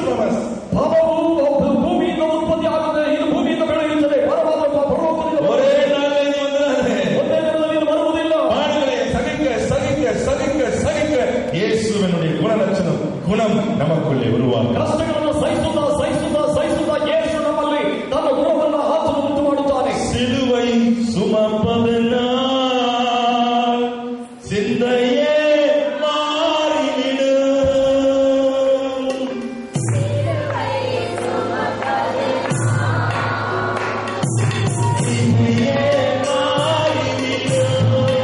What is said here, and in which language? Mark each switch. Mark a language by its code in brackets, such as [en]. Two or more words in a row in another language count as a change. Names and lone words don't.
[kn] ಪಾಪವು ಭೂಮಿಯಿಂದ ಉತ್ಪತ್ತಿ ಆಗುತ್ತೆ, ಇದು ಭೂಮಿಯಿಂದ ಬೆಳೆಯುತ್ತದೆ. ಪರಮಾತ್ಮ ಪರಲೋಕದಿಂದ [ta] ஒரே நாளில் வந்தானே, [kn] ಒಂದೇ ದಿನದಲ್ಲಿ ಬರುವುದಿಲ್ಲ. [ta] பாடுகளை சகிக்க சகிக்க சகிக்க சகிக்க இயேசுவினுடைய குணலட்சணம் குணம் நமக்குள்ளே உருவாகும். [kn] ಕಷ್ಟಗಳನ್ನು ಸಹಿಸುತ್ತಾ ಸಹಿಸುತ್ತಾ ಸಹಿಸುತ್ತಾ ಯೇಸು ನಮ್ಮಲ್ಲಿ ತನ್ನ ಗುಣವನ್ನು ಆತನು ಉಂಟು ಮಾಡುತ್ತಾನೆ. [ta] சிலுவை சுமப்பதனால் சிந்தையே மாறிவிடும். சிந்தையே மாறிவிடும்.